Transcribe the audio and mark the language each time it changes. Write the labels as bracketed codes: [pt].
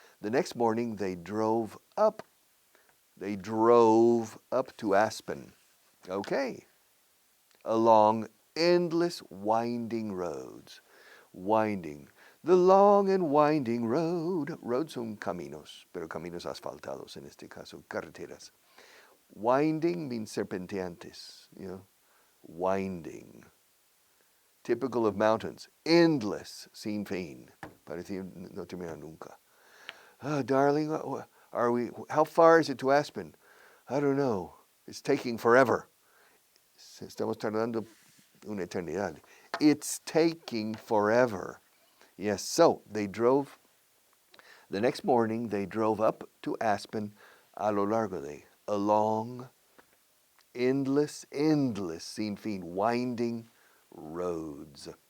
[en] The next morning, they drove up to Aspen. Okay. Along endless winding roads. Winding. The long and winding road. [es] Roads son caminos, pero caminos asfaltados en este caso, carreteras. Winding means serpenteantes, winding. Typical of mountains. Endless, sin fin. Parecía no terminar nunca. [en] Darling, how far is it to Aspen? I don't know. It's taking forever. [es] Estamos tardando una eternidad. [en] It's taking forever. Yes, so the next morning they drove up to Aspen [es] a lo largo de, [en] along endless, [es] sin fin, [en] winding roads.